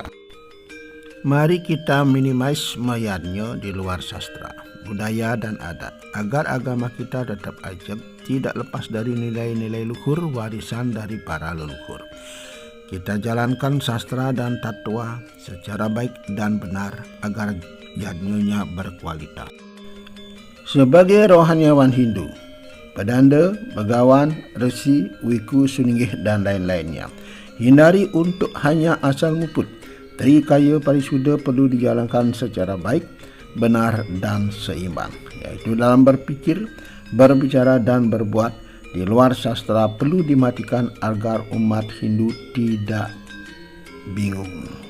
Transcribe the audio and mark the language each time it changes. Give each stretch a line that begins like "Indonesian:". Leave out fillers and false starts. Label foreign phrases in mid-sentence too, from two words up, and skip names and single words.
Indonesian: Mari kita minimize mayatnya di luar sastra, budaya, dan adat agar agama kita tetap ajab, tidak lepas dari nilai-nilai luhur warisan dari para leluhur. Kita jalankan sastra dan tatwa secara baik dan benar agar yadnya berkualitas. Sebagai rohaniawan Hindu, pedanda, begawan, resi, wiku, suninggih, dan lain-lainnya, hindari untuk hanya asal nguput. Trikaya Parisuddha perlu dijalankan secara baik, benar, dan seimbang, yaitu dalam berpikir, berbicara, dan berbuat. Di luar sastra perlu dimatikan agar umat Hindu tidak bingung.